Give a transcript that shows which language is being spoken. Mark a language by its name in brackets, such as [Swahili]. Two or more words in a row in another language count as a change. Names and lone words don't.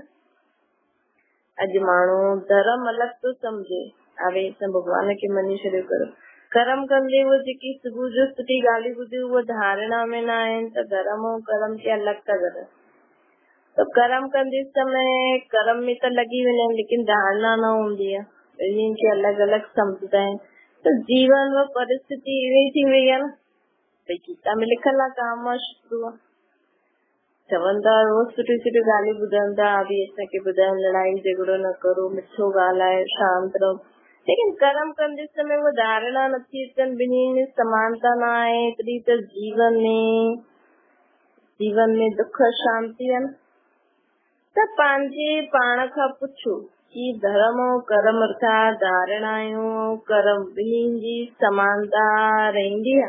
[Sindhi] अॼु माण्हू धर्म अलॻि थो सम्झे, अरे असां भॻवान खे मञी छॾियो करो, कर्म कंदे उहे जेकी सुबुह जो सुठी ॻाल्हियूं ॿुधी उहे धारणा में न आहिनि त धर्म ऐं कर्म खे अलॻि था करनि। त कर्म कंदे समय कर्म में त लॻी वेंदा आहिनि लेकिन धारणा न हूंदी आहे, ॿिन्हिनि खे अलॻि अलॻि सम्झंदा आहिनि। त जीवन व परिस्थिति अहिड़ी थी वई आहे न, भई गीता में लिखल आहे काम शत्रु आहे, चवंदा रोज़ सुठी सुठी ॻाल्हियूं ॿुधनि था, बि असांखे ॿुधाइनि लड़ाई झगड़ो न करो, मिठो ॻाल्हाए, शांत रहो, लेकिन कर्म कंदे समय वो धारणा नथी अचनि, ॿिन्हिनि में समानता न आहे, तॾहिं त जीवन में दुख शांति आहे न। त पंहिंजे पाण खां पुछो कि धर्म ऐं कर्म अर्थात धारणायूं कर्म ॿिन्हिनि जी समानता रहंदी आहे?